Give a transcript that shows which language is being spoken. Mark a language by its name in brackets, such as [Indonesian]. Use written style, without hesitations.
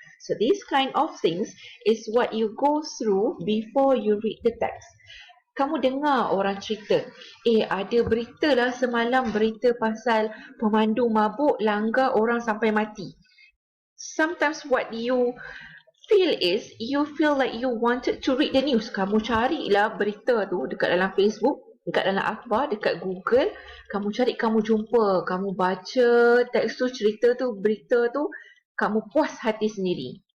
[English] So this kind of things is what you go through before you read the text. [Malay] Kamu dengar orang cerita, ada berita lah semalam, berita pasal pemandu mabuk langgar orang sampai mati. [English] Sometimes what you feel is, you feel like you wanted to read the news. [Malay] Kamu carilah berita tu dekat dalam Facebook, dekat dalam akhbar, dekat Google. Kamu cari, kamu jumpa, kamu baca teks tu, cerita tu, berita tu, kamu puas hati sendiri.